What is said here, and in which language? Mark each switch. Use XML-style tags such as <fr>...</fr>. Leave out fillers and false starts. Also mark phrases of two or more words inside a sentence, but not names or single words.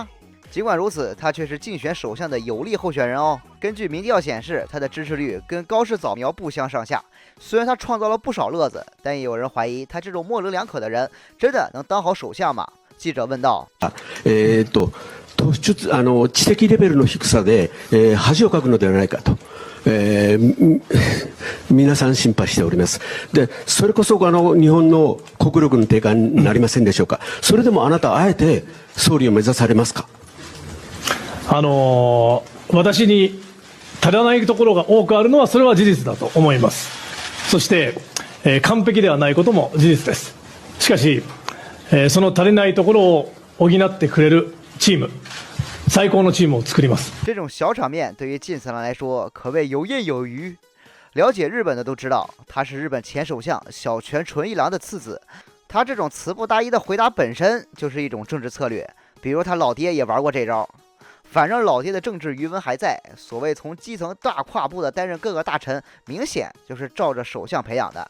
<zh>尽管如此，他却是竞选首相的有力候选人哦。根据民调显示，他的支持率跟高市早苗不相上下。虽然他创造了不少乐子，但也有人怀疑他这种模棱两可的人真的能当好首相吗？記者問道。</zh> <ja>突出知的レベルの低さで、恥をかくのではないかと、皆さん心配しております。で、それこそ日本の国力の低下になりませんでしょうか。それでもあなたあえて総理を目指されますか。私に足らないところが多くあるのはそれは事実だと思います。そして、完璧ではないことも事実です。しかし、その足りないところを補ってくれるチーム、最高のチームを作ります。</ja> <zh>这种小场面对于近次郎来说可谓有印有余。了解日本的都知道，他是日本前首相小泉纯一郎的次子。他这种词不达意的回答本身就是一种政治策略，比如他老爹也玩过这招。反正老爹的政治余温还在，所谓从基层大跨步的担任各个大臣，明显就是照着首相培养的。</zh>